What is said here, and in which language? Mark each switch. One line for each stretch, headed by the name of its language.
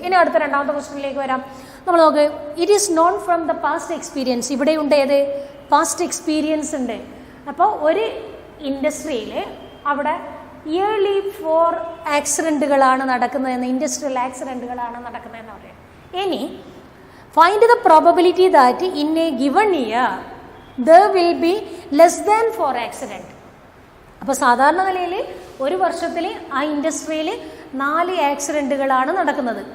Malayalam: ഇനി അടുത്ത രണ്ടാമത്തെ ക്വസ്റ്റ്യനിലേക്ക് വരാം. നമ്മൾ നോക്ക്,
English: It is known from the past experience.
Malayalam: ഇവിടെ ഉണ്ട് ഏത് പാസ്റ്റ് എക്സ്പീരിയൻസ് ഉണ്ട്. അപ്പോൾ ഒരു ഇൻഡസ്ട്രിയിൽ അവിടെ ഇയർലി 4 ആക്സിഡൻറ്റുകളാണ് നടക്കുന്നതെന്ന്, ഇൻഡസ്ട്രിയൽ ആക്സിഡൻറ്റുകളാണ് നടക്കുന്നതെന്ന് പറയാം. ഇനി
English: find the probability that in a given year there will be less than 4 accident.
Malayalam: അപ്പോൾ സാധാരണ നിലയിൽ ഒരു വർഷത്തിൽ ആ ഇൻഡസ്ട്രിയിൽ 4 ആക്സിഡൻറ്റുകളാണ് നടക്കുന്നത്.